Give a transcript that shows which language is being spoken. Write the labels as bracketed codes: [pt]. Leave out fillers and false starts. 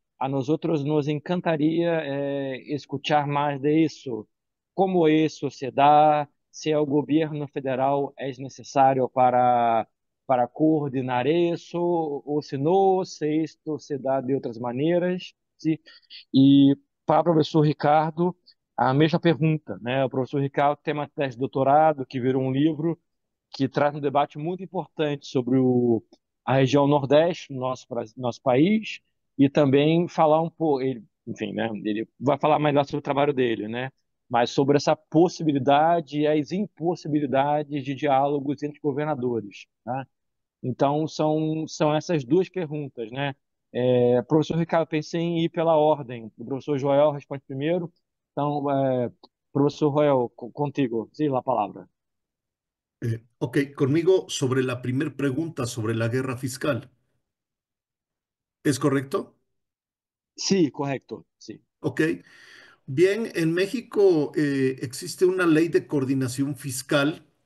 [es] A nosotros nos encantaría escuchar más de eso. ¿Cómo eso se da? Se el gobierno federal es necesario para coordenar eso, o si no, se esto se da de otras maneras, ¿sí? [pt] E para o professor Ricardo, a mesma pergunta, né? O professor Ricardo tem uma tese de doutorado que virou um livro que traz um debate muito importante sobre a região Nordeste do nosso país e também falar um pouco, enfim, né? Ele vai falar mais lá sobre o trabalho dele, né? Mas sobre essa possibilidade e as impossibilidades de diálogos entre governadores, tá? Então, são essas duas perguntas, né? Professor Ricardo, pensei em ir pela ordem. O professor Joel responde primeiro. Então, professor Joel, contigo. Sim, a palavra. [es] Ok, conmigo sobre la primera pregunta sobre la guerra fiscal. ¿Es correcto? [pt] Sim, correto. Sim. Ok. [es] Bien, en México existe una ley de coordinación fiscal.